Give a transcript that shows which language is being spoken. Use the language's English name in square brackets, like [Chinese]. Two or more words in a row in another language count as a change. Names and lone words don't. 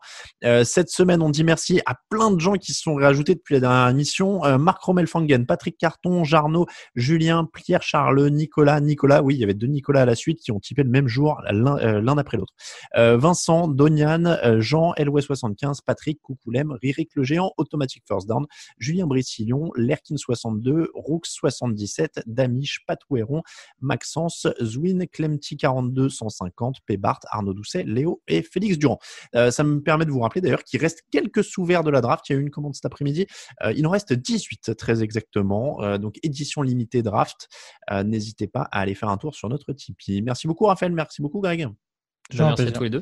[French] Cette semaine, on dit merci à plein de gens qui se sont rajoutés depuis la dernière émission. Marc Rommel-Fangen, Patrick Carton, Jarno, Julien, Pierre Charles, Nicolas. Oui, il y avait 2 Nicolas à la suite qui ont typé le même jour, l'un après l'autre. Vincent, Donian, Jean, LW75, Patrick, Coucoulem, Ririk le Géant, Automatic First Down, Julien Brissillon, Lerkin62, Roux77, Damish, Pat Ouéron, Maxence, Zwin, Clemty 42 150, Pébart, Arnaud Doucet, Léo et Félix Durand. Ça me permet de vous rappeler d'ailleurs qu'il reste quelques sous-verts de la draft. Il y a eu une commande cet après-midi. Il en reste 18 très exactement. Donc édition limitée draft. N'hésitez pas à aller faire un tour sur notre Tipeee. Merci beaucoup Raphaël, merci beaucoup Greg. Merci à tous les deux.